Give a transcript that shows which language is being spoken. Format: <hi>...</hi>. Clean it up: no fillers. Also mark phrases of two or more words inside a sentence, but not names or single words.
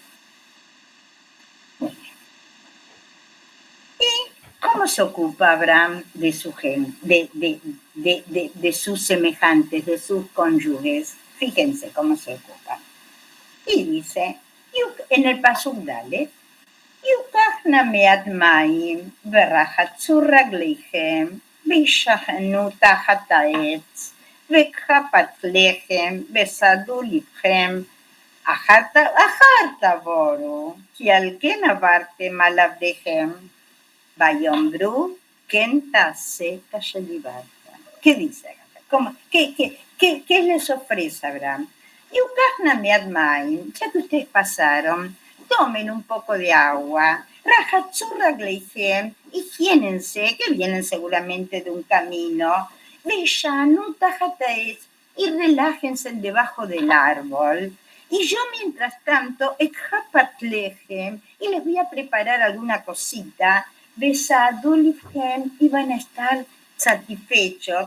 <es>Muy bien. ¿Y cómo se ocupa Abraham de su de sus semejantes, de sus cónyuges? Fíjense cómo se ocupa. Y dice, en el pasuk Dalet,</es> <he>יוקח נא מעט מים, ורחצו רגליכם, והשענו תחת העץ, וכחפת לחם, וסעדו לבכם, אחר תבורו, כי על כן עברתם על עבדיכם, ויאמרו, כן תעשה כאשר דיברת.</he> <es>¿Qué dice? ¿Qué les ofrece Abraham?</es> <he>יוקח נא מעט מים,</he> <es>ya que ustedes pasaron, tomen un poco de agua,</es> <he>רחצו רגליכם, higiénense,</he> <es>que vienen seguramente de un camino, y relájense debajo del árbol. Y yo, mientras tanto, y les voy a preparar alguna cosita, y van a estar satisfechos.</es>